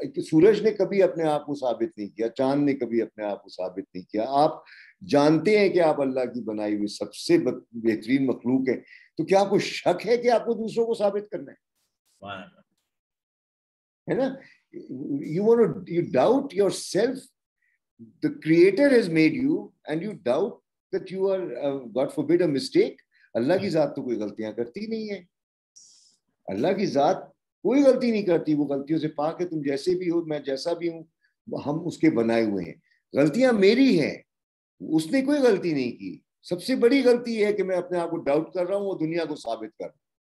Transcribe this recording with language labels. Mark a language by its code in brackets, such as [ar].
[ur] سورج نے کبھی اپنے آپ کو ثابت نہیں کیا, چاند نے کبھی اپنے آپ کو ثابت نہیں کیا. آپ جانتے ہیں کہ آپ اللہ کی بنائی ہوئی سب سے بہترین مخلوق ہیں, تو کیا آپ کو شک ہے کہ آپ کو دوسروں کو ثابت کرنا ہے نا. [en] you doubt yourself. The creator has made you and you doubt that you are God forbid a mistake. [ur] اللہ کی ذات تو کوئی غلطیاں کرتی نہیں ہے. اللہ کی ذات کوئی غلطی نہیں کرتی, وہ غلطیوں سے پاک ہے. تم جیسے بھی ہو, میں جیسا بھی ہوں, ہم اس کے بنائے ہوئے ہیں. غلطیاں میری ہیں, اس نے کوئی غلطی نہیں کی. سب سے بڑی غلطی ہے کہ میں اپنے آپ کو ڈاؤٹ کر رہا ہوں اور دنیا کو ثابت کر رہا ہوں.